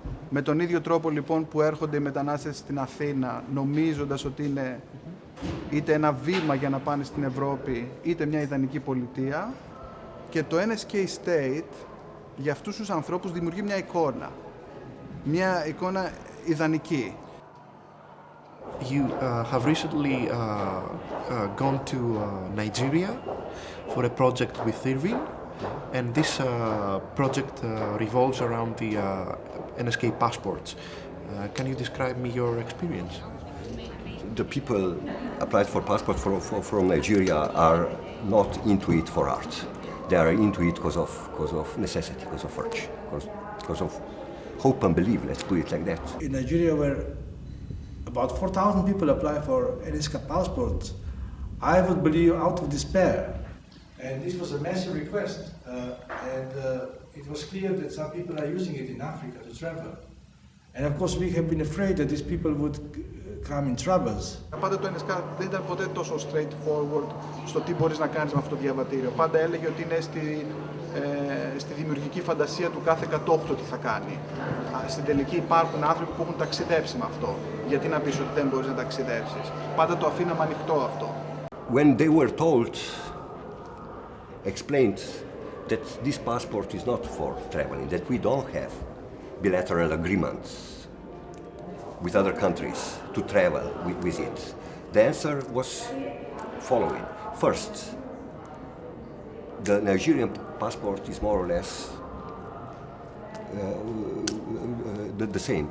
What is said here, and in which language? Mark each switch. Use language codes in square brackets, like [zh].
[el] Με τον ίδιο τρόπο λοιπόν που έρχονται οι μετανάστες στην Αθήνα νομίζοντας ότι είναι είτε ένα βήμα για να πάνε στην Ευρώπη είτε μια ιδανική πολιτεία, και το NSK State για αυτούς τους ανθρώπους δημιουργεί μια εικόνα. Μια εικόνα ιδανική. [en] You have recently gone to Nigeria for a project with Irving, and this project revolves around the NSK passports. Can you describe me your experience? The people applied for passport from Nigeria are not into it for art. They are into it because of necessity, because of urge, because of hope and belief, let's put it like that. In Nigeria, where about 4,000 people apply for NSK passports, I would believe out of despair. And this was a massive request, and it was clear that some people are using it in Africa to travel. And of course we have been afraid that these people would come in troubles. [el] Πάντα το NSK δεν ήταν ποτέ τόσο straightforward στο τι μπορείς να κάνεις με αυτό το διαβατήριο. Πάντα έλεγε ότι είναι στη δημιουργική φαντασία του κάθε κατόχου το τι θα κάνει. Στην τελική υπάρχουν άνθρωποι που έχουν ταξιδέψει με αυτό. Γιατί να πεις ότι δεν μπορείς να ταξιδέψεις. Πάντα το αφήναμε ανοιχτό αυτό. [en] When they were told, explained that this passport is not for traveling, that we don't have bilateral agreements with other countries to travel with it. The answer was following. First, the Nigerian passport is more or less the same.